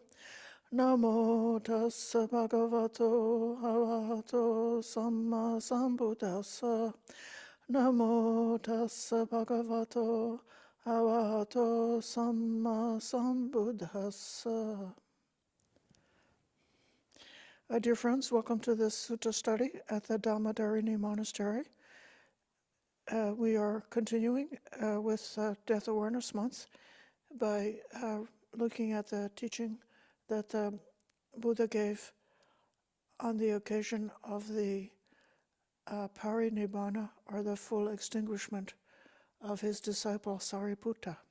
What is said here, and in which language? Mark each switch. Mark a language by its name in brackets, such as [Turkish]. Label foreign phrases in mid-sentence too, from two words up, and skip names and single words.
[Pali] Namo tassa bhagavato arahato samma sambuddhassa. Namo tassa bhagavato arahato samma sambuddhassa. [English] Dear friends, welcome to this Sutta study at the Dhammadharini Monastery. We are continuing with Death Awareness Month by looking at the teaching that the Buddha gave on the occasion of the parinibbana, or the full extinguishment of his disciple Sariputta.